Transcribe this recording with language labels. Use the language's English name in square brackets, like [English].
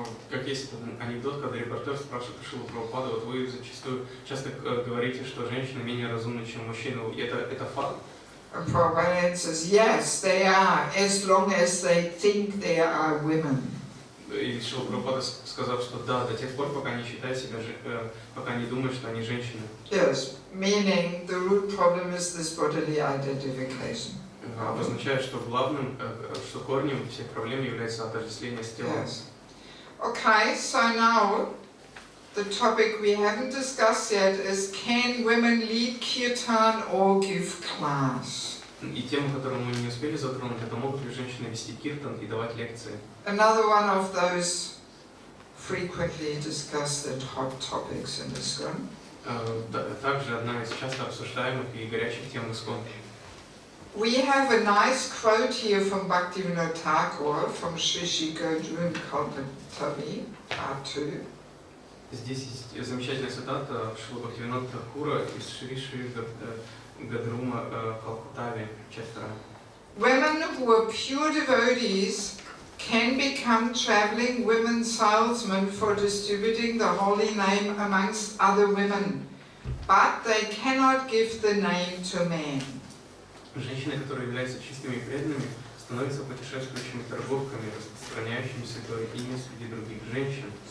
[Russian] Как есть анекдот, когда репортер спрашивает Шрилу Прабхупаду, вот вы зачастую часто говорите, что женщины менее разумны, чем мужчины. Это факт? [English] And Prabhupada answers, yes, they are, as long as they think they are women. [Russian] И Шрила Прабхупада сказал, что да, до тех пор, пока они считают себя, пока они думают, что они женщины. [English] Yes, meaning the root problem is this bodily identification. [Russian] Обозначает, что главным, что корнем всех проблем является отождествление с телом. [English] Yes. Okay, so now the topic we haven't discussed yet is, can women lead kirtan or give class? [Russian] И тему, которую мы не успели затронуть, это могут ли женщины вести киртан и давать лекции. [English] Another one of those frequently discussed and hot topics in ISKCON. [Russian] Также одна из часто обсуждаемых и горячих тем ISKCON. [English] We have a nice quote here from Bhaktivinoda Thakur from Sri Sri Godrum Kalpatavi, part 2. [Russian] Здесь есть замечательная цитата Шрила Бхактивинода Тхакура из Шри Шри Гадрума Калкутави, часть 2. [English] Women who are pure devotees can become traveling women salesmen for distributing the holy name amongst other women, but they cannot give the name to man. [Russian] Женщины, которые являются чистыми и преданными, становятся путешествующими торговками, распространяющими святое имя среди других женщин.